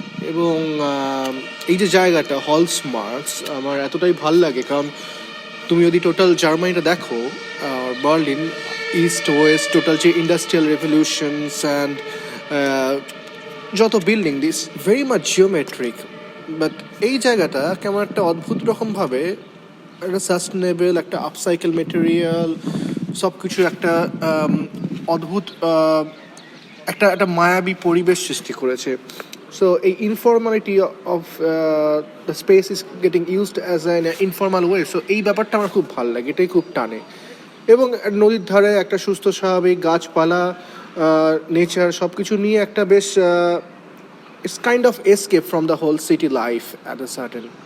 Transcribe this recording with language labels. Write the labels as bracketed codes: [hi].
[bn] এবং এই যে জায়গাটা হলসমার্কস আমার এতটাই ভাল লাগে, কারণ তুমি যদি টোটাল জার্মানিটা দেখো, বার্লিন ইস্ট ওয়েস্ট টোটাল যে ইন্ডাস্ট্রিয়াল রেভলিউশনস অ্যান্ড যত building [en] this very much geometric, [bn] but এই জায়গাটা কেমন একটা অদ্ভুত রকমভাবে একটা সাস্টেনেবল, একটা আপসাইকেল মেটেরিয়াল, সব কিছুর একটা অদ্ভুত একটা মায়াবী পরিবেশ সৃষ্টি করেছে। [en] So a informality of the space is getting used as an informal way. [bn] So এই ব্যাপারটা আমার খুব ভালো লাগে, এটাই খুব টানে। এবং নদীর ধারে একটা সুস্থ স্বাভাবিক গাছপালা, নেচার সব কিছু নিয়ে একটা বেশ [en] it's kind of escape from the whole city life at a certain.